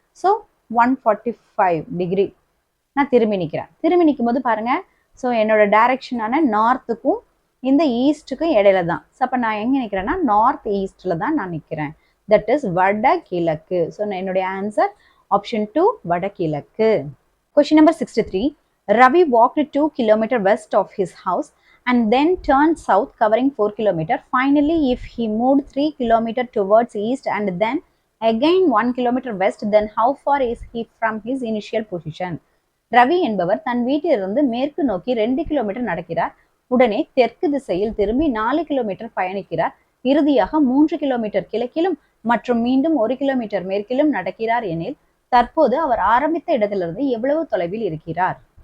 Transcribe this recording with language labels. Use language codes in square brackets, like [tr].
[ta] So 145 degree நான் திரும்பி நிற்கிறேன். திரும்பி நிற்கும் போது பாருங்கள், ஸோ என்னோட டைரக்ஷனான நார்த்துக்கும் இந்த ஈஸ்ட்டுக்கும் இடையில தான். ஸோ அப்போ நான் எங்கே நிற்கிறேன்னா, நார்த் ஈஸ்டில் தான் நான் நிற்கிறேன். தட் இஸ் வடகிழக்கு. ஸோ என்னுடைய ஆன்சர் ஆப்ஷன் 2, வடகிழக்கு. [en] Question number 63. Ravi walked 2 km west of his house and then turned south covering 4 km. Finally, if he moved 3 km towards east and then again 1 km west, then how far is he from his initial position? [ta] Ravi என்பவர் தன் வீட்டிலிருந்து மேற்கு நோக்கி 2 kilometre நடக்கிறார். உடனே தெற்கு திசையில் திரும்பி 4 kilometre பயணிக்கிறார். இறுதியாக 3 கிலோமீட்டர் கிழக்கிலும் மற்றும் மீண்டும் 1 கிலோமீட்டர் மேற்கிலும் நடக்கிறார் எனில் தற்போது அவர் ஆரம்பித்த இடத்திலிருந்து எவ்வளவு தொலைவில் இருக்கிறார்?